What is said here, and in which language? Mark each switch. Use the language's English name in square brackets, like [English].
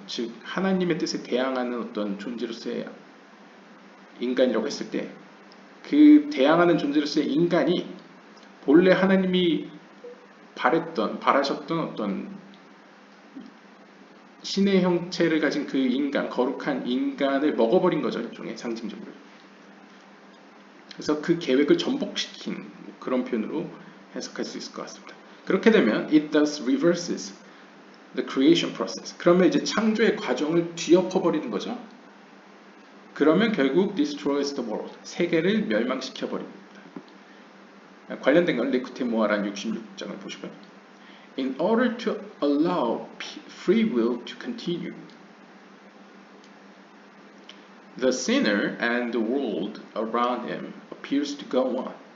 [Korean] 즉 하나님의 뜻에 대항하는 어떤 존재로서의 인간이라고 했을 때, 그 대항하는 존재로서의 인간이 본래 하나님이 바라셨던 어떤 신의 형체를 가진 그 인간, 거룩한 인간을 먹어버린 거죠. 일종의 상징적으로. 그래서 그 계획을 전복시킨 그런 표현으로 해석할 수 있을 것 같습니다. 그렇게 되면 [English] it thus reverses the creation process. [Korean] 그러면 이제 창조의 과정을 뒤엎어버리는 거죠. 그러면 결국 [English] destroys the world. [Korean] 세계를 멸망시켜버립니다. 관련된 건 레쿠테 모아란 66장을 보시고요. [English] In order to allow free will to continue, the sinner and the world around him appears to go on.